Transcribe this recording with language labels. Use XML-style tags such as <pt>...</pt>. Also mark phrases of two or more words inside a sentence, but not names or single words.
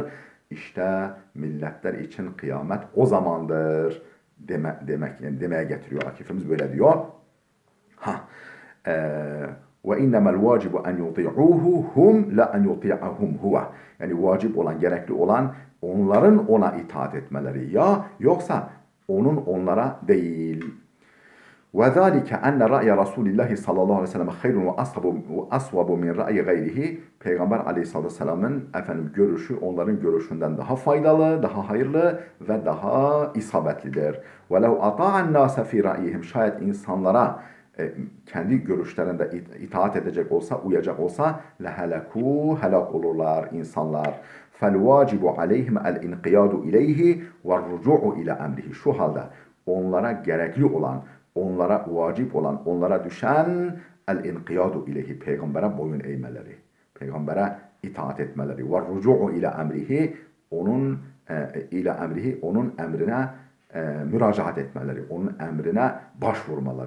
<tr>İşte milletler için kıyamet o zamandır yani demeye getiriyor Akif'imiz böyle diyor. Ha.</tr> <ar>وإنما الواجب أن يطيعوه هم لا أن يطيعهم هو.</ar> <tr>Yani vacip olan, gerekli olan onların ona itaat etmeleri ya, yoksa onun onlara değil.</tr> <ar>وذلك أن رأي رسول الله صلى الله عليه وسلم خير وأصوب من رأي غيره.</ar> <tr>Peygamber aleyhissalatü vesselamın görüşü onların görüşünden daha faydalı, daha hayırlı ve daha isabetlidir.</tr> <ar>وَلَوْ أَطَاعَ النَّاسَ فِي رَأْيِهِمْ.</ar> <tr>Şayet insanlara kendi görüşlerinde itaat edecek olsa, uyacak olsa لَهَلَكُوا helak olurlar insanlar.</tr> <ar>فَالْوَاجِبُ عَلَيْهِمْ الْاِنْقِيَادُ اِلَيْهِ وَالرُّجُعُ اِلَى اَمْرِهِ.</ar> <tr>Şu halde onlara gerekli olan, onlara vacip olan, onlara düşen</tr> <ar>الانقياد إليه,</ar> <tr>peygambere boyun eğmeleri, peygambere itaat etmeleri, ve</tr> <ar>الرجوع إلى أمره,</ar> <tr>onun onun emrine müracaat etmeleri, onun emrine başvurmaları.</tr>